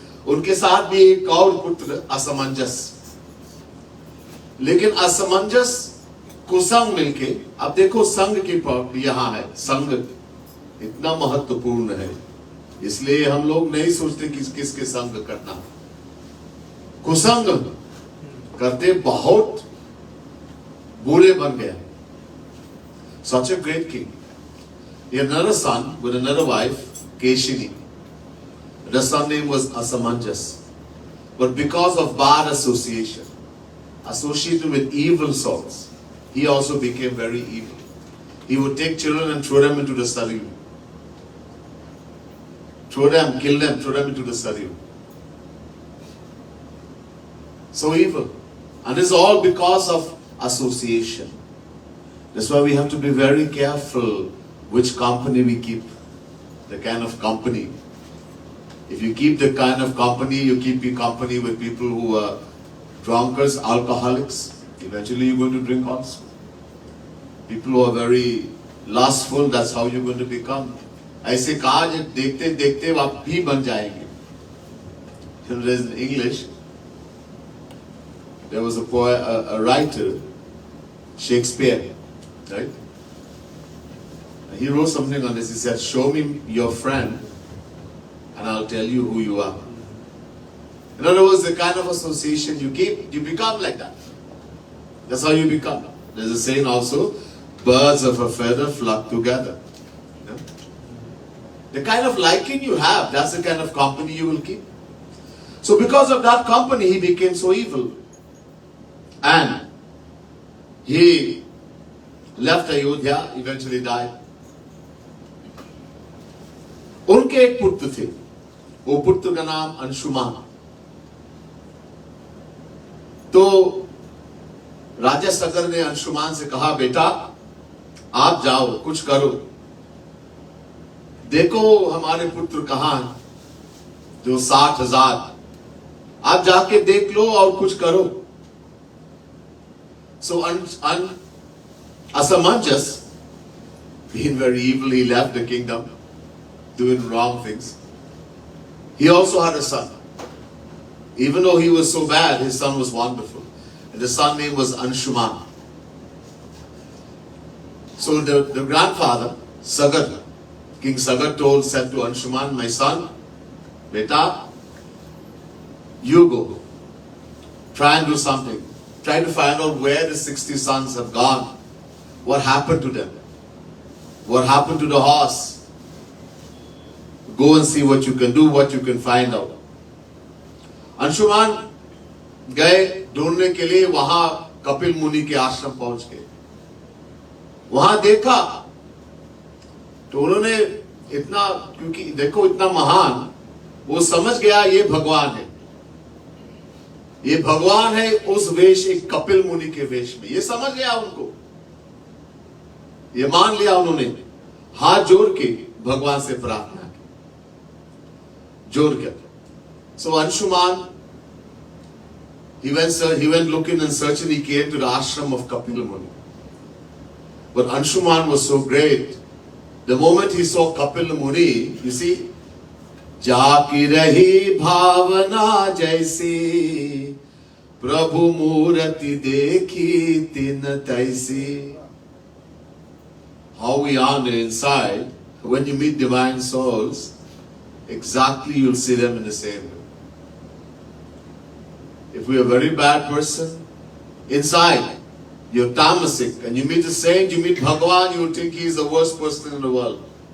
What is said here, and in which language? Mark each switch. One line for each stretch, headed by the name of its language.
Hindi: उनके साथ भी एक और पुत्र असमंजस, लेकिन असमंजस कुसंग मिलके, अब देखो संघ की यहां है, संघ इतना महत्वपूर्ण है, इसलिए हम लोग नहीं सोचते किसके संग करना। कुसंग करते बहुत बुरे बन गया।
English: Such a great king. He had another son with another wife, Keshini. The son name was Asamanjas. But because of bad association, associated with evil souls, he also became very evil. He would take children and throw them into the Saryu. Throw them, kill them, throw them into the Saryu. So evil. And it's all because of association. That's why we have to be very careful which company we keep, the kind of company. If you keep the kind of company, you keep your company with people who are drunkards, alcoholics, eventually you're going to drink also. People who are very lustful, that's how you're going to become.
Hindi: ऐसे काज देखते देखते आप भी बन जाएंगे.
English: In English, there was a poet, a writer, Shakespeare, right? He wrote something on this. He said, "Show me your friend, and I'll tell you who you are." In other words, the kind of association you keep, you become like that. That's how you become. There's a saying also, birds of a feather flock together. You know? The kind of liking you have, that's the kind of company you will keep. So because of that company, he became so evil. And he left Ayodhya, eventually died.
Hindi: उनके एक पुत्र थे, वो पुत्र का नाम अंशुमान. तो राजा सगर ने अंशुमान से कहा, बेटा आप जाओ, कुछ करो, देखो हमारे पुत्र कहां हैं, जो 60,000, आप जाके देख लो और कुछ करो.
English: So Asamanjas, being very evil, he left the kingdom, doing wrong things. He also had a son. Even though he was so bad, his son was wonderful. And the son name was Anshuman. So the grandfather, Sagar, King Sagar said to Anshuman, my son, beta, you go. Try and do something. Try to find out where the 60 sons have gone. What happened to them? What happened to the horse? Go and see what you can do, what you can find out.
Hindi: Anshuman गए ढूंढने के लिए, वहां कपिल मुनि के आश्रम पहुंच गए. वहां देखा तो उन्होंने इतना, क्योंकि देखो इतना महान, वो समझ गया ये भगवान है, ये भगवान है उस वेश, एक कपिल मुनि के वेश में. ये समझ गया उनको, ये मान लिया उन्होंने. हाथ जोड़ के भगवान से प्रार्थना की, जोड़ के.
English: So Anshuman, he went looking and searching. He came to the ashram of Kapila Muni. But Anshuman was so great. The moment he saw Kapila Muni, you see,
Hindi: जाकी रही भावना जैसी, प्रभु मूर्ति देखी तिन तैसी.
English: How we are on the inside, when you meet divine souls, exactly you'll see them in the same way. If we are a very bad person, inside, you're tamasic, and you meet a saint, you meet Bhagavan, you will think he is the worst person in the world.